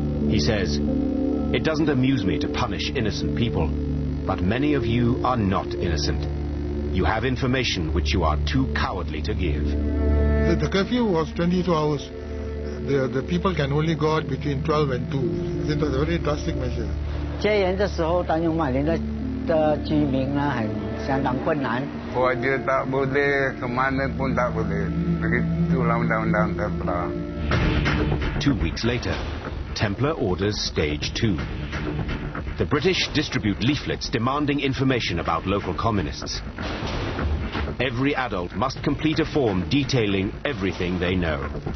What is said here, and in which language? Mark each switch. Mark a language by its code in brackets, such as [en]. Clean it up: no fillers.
[en] He says, "It doesn't amuse me to punish innocent people, but many of you are not innocent. You have information which you are too cowardly to give." The curfew was 22 hours. The people can only go out between 12 and 2. It was a very drastic measure. [zh] 戒严的时候，丹永马林的居民呢，相当困难。 [ms] Puasa tak boleh, ke mana pun tak boleh. Begitulah undang-undang Templar. [en] 2 weeks later, Templar orders Stage 2. The British distribute leaflets demanding information about local communists. Every adult must complete a form detailing everything they know.